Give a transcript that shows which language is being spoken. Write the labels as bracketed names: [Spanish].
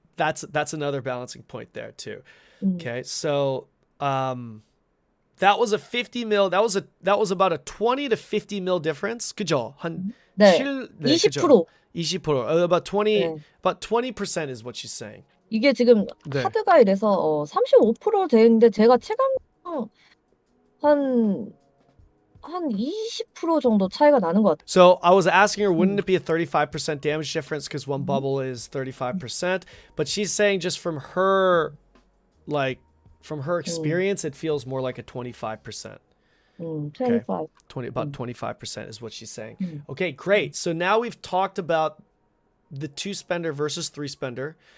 [English] that's another balancing point there too. Okay, so that was a 50 mil. That was about a 20 to 50 mil difference. [Korean] 그죠? 한 네. 네, 20%. [English] 20%. About 20. [Korean] 네. [English] About 20% is what she's saying. [Korean] 이게 지금 네. 카드가 이래서 35% 되는데 제가 체감 한 20% 정도 차이가 나는 것 같아요. [English] So I was asking her, wouldn't it be a 35% damage difference because one bubble is 35%? But she's saying just from her, like, from her experience, it feels more like a 25%. 25. About 25% is what she's saying. Okay, great. So now we've talked about the 2 spender versus 3 spender.